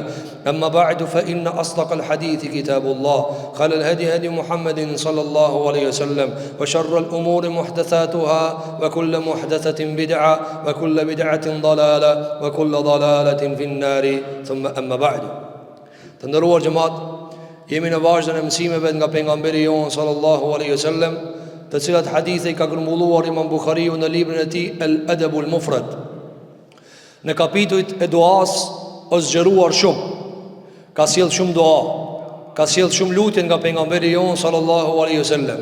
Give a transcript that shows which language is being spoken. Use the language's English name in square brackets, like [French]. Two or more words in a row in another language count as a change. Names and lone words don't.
[Arabic] أما بعد فإن أصدق الحديث كتاب الله خير الهدي هدي محمد صلى الله عليه وسلم وشر الأمور محدثاتها وكل محدثة بدعة وكل بدعة ضلالة وكل ضلالة في النار. ثم أما بعد. [Albanian] Të nderuar xhamat, jemi në vazhdën e mësimeve nga pejgamberi jon [Arabic] صلى الله عليه وسلم, [Albanian] të cilat hadithe i ka grumbulluar Imam Buhariu në librin e tij El Adabul Mufrad. Në kapitujt e duas është zgjeruar shumë, ka sjell shumë dua, ka sjell shumë lutje nga pejgamberi jon [Arabic] صلى الله عليه وسلم.